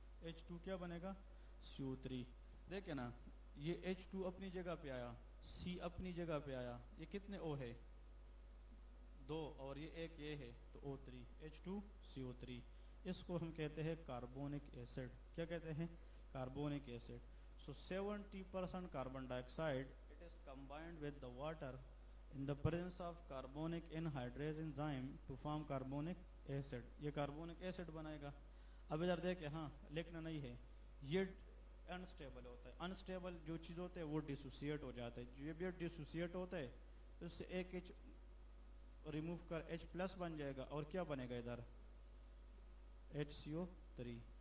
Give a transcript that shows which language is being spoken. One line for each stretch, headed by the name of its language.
Hindi: H2 क्या बनेगा, CO3। देखे ना, ये H2 अपनी जगह पे आया, C अपनी जगह पे आया, ये कितने O है, 2, और ये एक ये है, तो O3, H2CO3। इसको हम कहते हैं कार्बोनिक एसिड। क्या कहते हैं, carbonic acid.
English: So 70% carbon dioxide it is combined with the water in the presence of carbonic anhydrase enzyme to form carbonic acid।
Hindi: ये कार्बोनिक एसिड बनाएगा। अब इधर देखे, हाँ लिखना नहीं है, ये अनस्टेबल होता है। अनस्टेबल जो चीज़ होते हैं वो डिसोसिएट हो जाता है। जो भी डिसोसिएट होता है तो उससे एक H रिमूव कर H+ बन जाएगा, और क्या बनेगा इधर, HCO3।